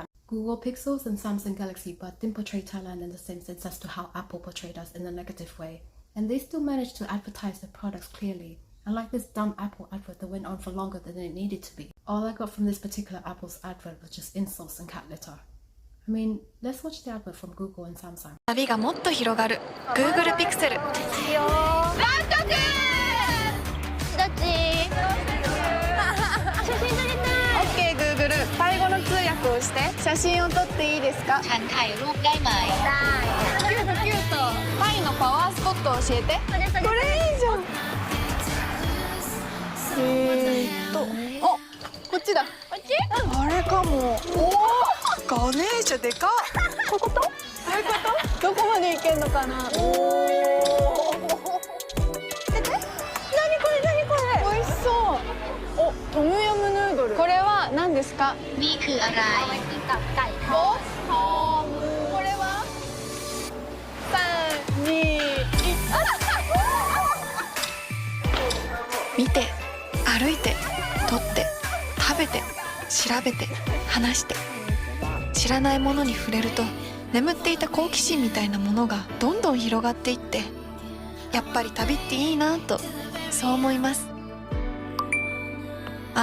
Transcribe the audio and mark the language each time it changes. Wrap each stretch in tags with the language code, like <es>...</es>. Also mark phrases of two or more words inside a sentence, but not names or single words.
<en>Google Pixels and Samsung Galaxy Buds didn't portray Thailand in the same sense as to how Apple portrayed us in a negative way. And they still managed to advertise their products clearly, unlike this dumb Apple advert that went on for longer than it needed to be. All I got from this particular Apple's advert was just insults and cat litter. I mean, let's watch the advert from Google and Samsung.</en> <ja>旅がもっと広がる Google Pixel。どっち？写真撮りたい。OK Google。タイ語の通訳をして。写真を撮っていいですか？</ja> <th>ฉันถ่ายรูปได้ไหม？ได้。</th> <ja>キュートキュート。タイのパワースポットを教えて。これいいじゃん。あ、こっちだ。こっち？あれかも。おお。ガネーシャでかっ。こういうこと？そういうこと？どこまで行けんのかな。おお。何これ何これ。美味しそう。お、トムヤムヌードル。これは何ですか？</ja> <th>นี่คืออะไร？กับไก่ทอด。</th> <ja>これは3、2、1。見て、歩いて、撮って、食べて、調べて、話して。知らないものに触れると眠っていた好奇心みたいなものがどんどん広がっていってやっぱり旅っていいなとそう思います。</ja>